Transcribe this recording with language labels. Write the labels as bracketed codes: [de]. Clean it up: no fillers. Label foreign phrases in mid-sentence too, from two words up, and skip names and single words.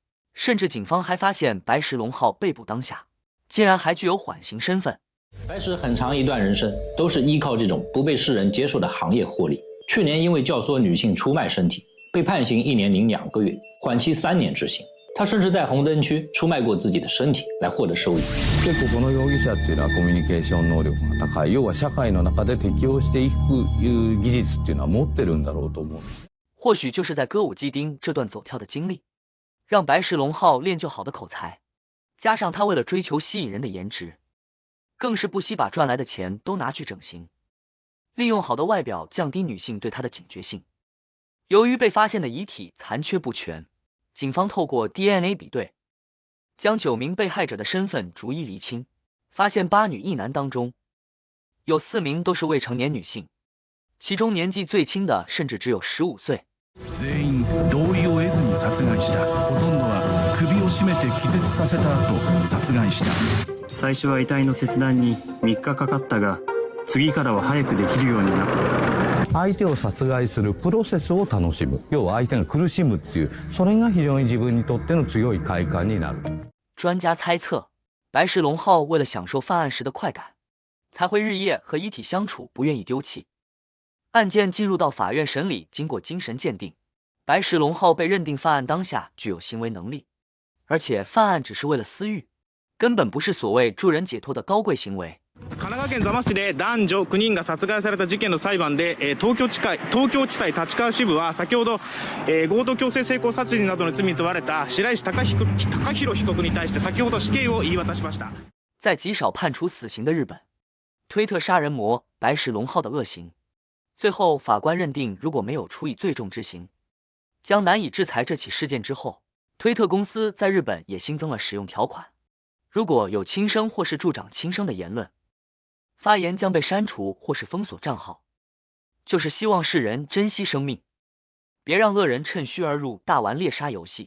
[zh] 甚至警方还发现白石龙浩被捕当下，竟然还具有缓刑身份。白石很长一段人生都是依靠这种不被世人接受的行业获利。去年因为教唆女性出卖身体，被判刑1年零2个月，缓期3年执行。他甚至在红灯区出卖过自己的身体来获得收益。 [ja] 結構この容疑者っていうのはコミュニケーション能力が高い、要は社会の中で適応していく技術っていうのは持ってるんだろうと思うんです。 [zh] 或许就是在歌舞伎町这段走跳的经历，让白石龙浩练就好的口才，加上他为了追求吸引人的颜值，更是不惜把赚来的钱都拿去整形，利用好的外表降低女性对他的警觉性。由于被发现的遗体残缺不全，警方透过 DNA 比对，将9名被害者的身份逐一厘清，发现8女1男当中，有4名都是未成年女性，其中年纪最轻的甚至只有15岁。 [ja] 全員同意を得ずに殺害した。ほとんどは首を絞めて気絶させた後殺害した。最初は遺体の切断に3日かかったが、次からは早くできるようになった。相手を殺害するプロセスを楽しむ、要は相手が苦しむっていう、それが非常に自分にとっての強い快感になる。 [zh] 专家猜测，白石龙浩为了享受犯案时的快感，才会日夜和遗体相处，不愿意丢弃。案件进入到法院审理，经过精神鉴定，白石龙浩被认定犯案当下具有行为能力，而且犯案只是为了私欲，根本不是所谓助人解脱的高贵行为。 [ja] 神奈川県座間市で男女9人が殺害された事件の裁判で、東京地裁立川支部は先ほど、強盗強制性交殺人などの罪に問われた白石貴弘被告に対して先ほど死刑を言い渡しました。 [zh] 在极少判处死刑的日本，推特杀人魔白石龙浩的恶行，最后法官认定如果没有处以最重之刑，将难以制裁这起事件之后，推特公司在日本也新增了使用条款，如果有轻生或是助长轻生的言论，发言将被删除或是封锁账号，就是希望世人珍惜生命，别让恶人趁虚而入，大玩猎杀游戏。